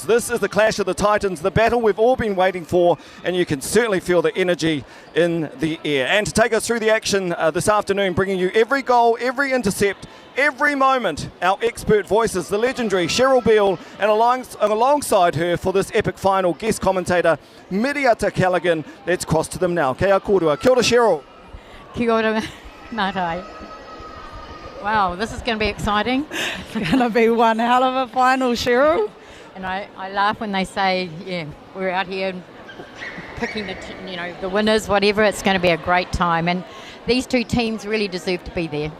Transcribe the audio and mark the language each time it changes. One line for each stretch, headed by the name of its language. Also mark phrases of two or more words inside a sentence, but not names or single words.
English: This is the clash of the titans, the battle we've all been waiting for, and you can certainly feel the energy in the air. And to take us through the action this afternoon, bringing you every goal, every intercept, every moment, our expert voices, the legendary Cheryl Beale, and alongside her for this epic final, guest commentator Miriata Callaghan. Let's cross to them now.
Māori: Kia kōrua. Kia ora, Cheryl. Kia ora, Mātai.
English: Wow, this is going to be exciting. It's going to be one hell of a final, Cheryl. And I laugh when they say, yeah, we're out here picking the winners, whatever. It's going to be a great time. And these two teams really deserve to be there.